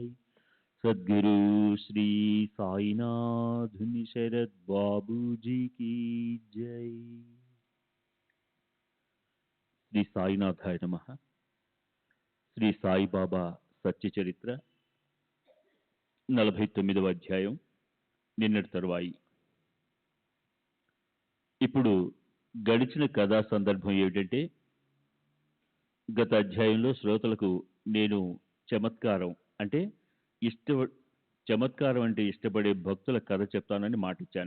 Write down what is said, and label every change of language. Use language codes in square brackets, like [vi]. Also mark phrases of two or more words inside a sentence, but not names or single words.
[hi] सद्गुरु श्री साईनाथ शरद बाबू जी की जय। [te] శ్రీ సాయినాథాయ నమః. శ్రీ సాయిబాబా సత్య చరిత్ర 49వ అధ్యాయం నిన్నటి తరువాయి. ఇప్పుడు గడిచిన కథా సందర్భం ఏమిటంటే, గత అధ్యాయంలో శ్రోతలకు నేను చమత్కారం అంటే ఇష్టపడే భక్తుల కథ చెప్తానని మాటిచ్చాను.